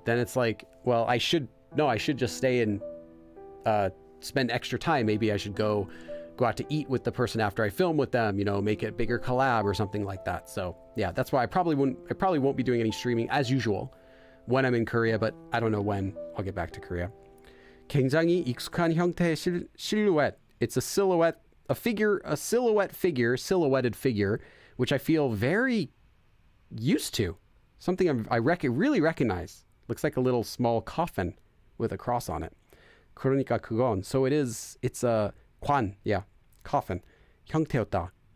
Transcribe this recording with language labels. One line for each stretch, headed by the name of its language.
English: Then it's like, well, I should just stay and spend extra time. Maybe I should go out to eat with the person after I film with them, you know, make it a bigger collab or something like that. So yeah, that's why I probably won't be doing any streaming as usual when I'm in Korea, but I don't know when I'll get back to Korea.
Korean: 굉장히 익숙한 형태의 실루엣.
English: It's a silhouette, silhouetted figure, which I feel very used to. Something I really recognize. Looks like a little small coffin with a cross on it.
Korean: 그러니까 그건.
English: So it's a 관, yeah, coffin.
Korean: 형태였다.